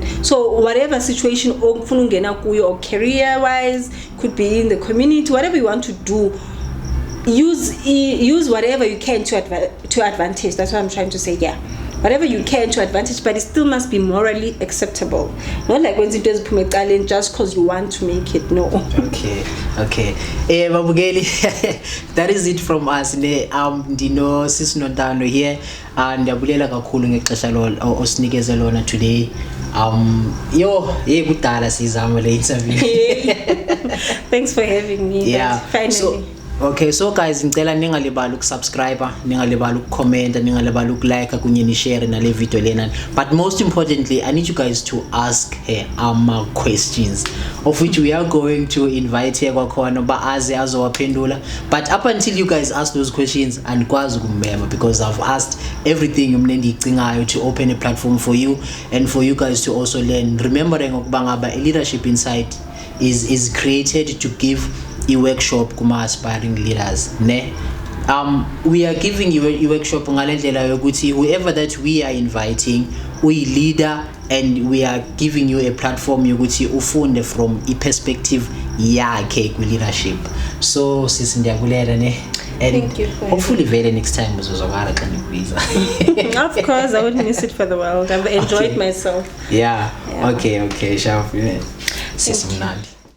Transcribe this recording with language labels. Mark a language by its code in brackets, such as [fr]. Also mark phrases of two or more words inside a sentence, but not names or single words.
[en] So whatever situation or career wise, could be in the community, whatever you want to do, use whatever you can to advantage. That's what I'm trying to say. Yeah, whatever you can to advantage, but it still must be morally acceptable. Not like when it does talent just because you want to make it. No. Okay. Babugeli, that is it from us. [xh] Dino Sis Nontando [en] here, and [xh] ndiyabulela kakhulu ngexesha osinikeze lona today. Kudala sizama le interview. [en] Thanks for having me. Yeah. Finally. So guys, [zu] ngicela ningalibali ukusubscribe, ningalibali ukucomment, ningalibali ukulike kunye nishare nale video lena. [en] But most importantly, I need you guys to ask her questions, of which we are going to invite her [xh] kwakhona ba aze azowaphendula. [en] But up until you guys ask those questions, [xh] andikwazi ukummema [en] because I've asked everything [xh] mina endiyicingayo [en] to open a platform for you and for you guys to also learn, remembering [xh] ukuba ngaba [en] leadership insight is created to give a workshop kuma aspiring leaders. We are giving you a workshop [xh] ngalendlela yokuthi [en] whoever that we are inviting, we leader, and we are giving you a platform [xh] yokuthi ufunde [en] from a perspective [xh] yakhe ku [en] leadership. [xh] So sisi ndiyakulela and [en] thank you hopefully very next time [xh] uzozwakala xa ndikubiza. [en] Of course, I wouldn't miss it for the world. I've enjoyed myself. Yeah. Okay, sharp. [xh] Sisi mnandi.